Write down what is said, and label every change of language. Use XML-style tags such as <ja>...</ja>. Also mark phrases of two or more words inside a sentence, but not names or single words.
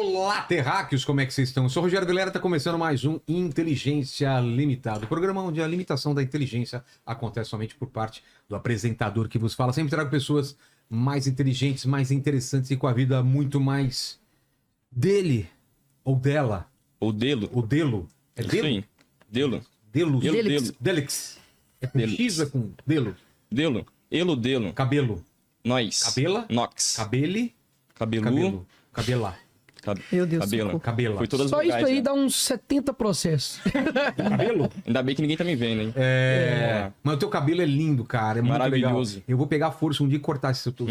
<pt>Fala, terráqueos, como é que vocês estão? Eu sou o Rogério Vilera, está começando mais um Inteligência Limitada, o programa onde a limitação da inteligência acontece somente por parte do apresentador que vos fala. Sempre trago pessoas mais inteligentes, mais interessantes e com a vida muito mais dele ou dela. Ou delo. Ou delo. É Isso delo? aí. Delo. Delos. Delo, Delix. delo. Delix. É com Delix. X ou é com delo? Delo. Elo, delo. Cabelo. Nós. Cabela. Nox. Cabele. Cabelu. Cabelo. Cabela. Meu Deus, Cabelo. socorro. Cabela. Foi todas as Só isso vogais, aí né? dá uns 70 processos. Cabelo? Ainda bem que ninguém tá me vendo, hein? É. Mas o teu cabelo é lindo, cara. É muito Maravilhoso. legal. Eu vou pegar a força um dia e cortar esse teu</pt>